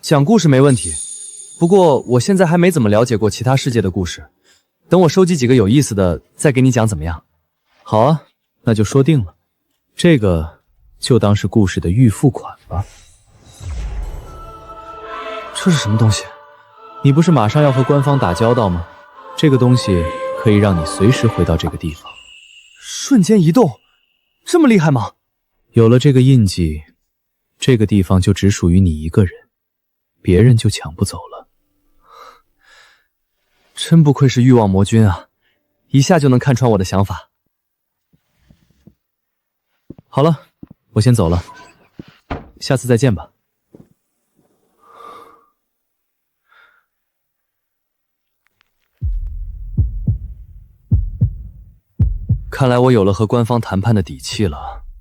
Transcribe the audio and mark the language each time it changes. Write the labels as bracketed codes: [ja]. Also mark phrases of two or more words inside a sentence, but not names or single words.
[zh] 讲故事没問題，不過我現在還沒怎麼了解過其他世界的故事。等我收集幾個有意思的，再給你講怎麼樣？好啊，那就說定了。這個就當是故事的預付款吧。這是什麼東西？你不是馬上要和官方打交道嗎？這個東西可以讓你隨時回到這個地方。瞬間移動，這麼厲害嗎？有了這個印記，這個地方就只屬於你一個人，別人就搶不走了。真不愧是欲望魔君啊，一下就能看穿我的想法。好了，我先走了，下次再見吧。看來我有了和官方談判的底氣了。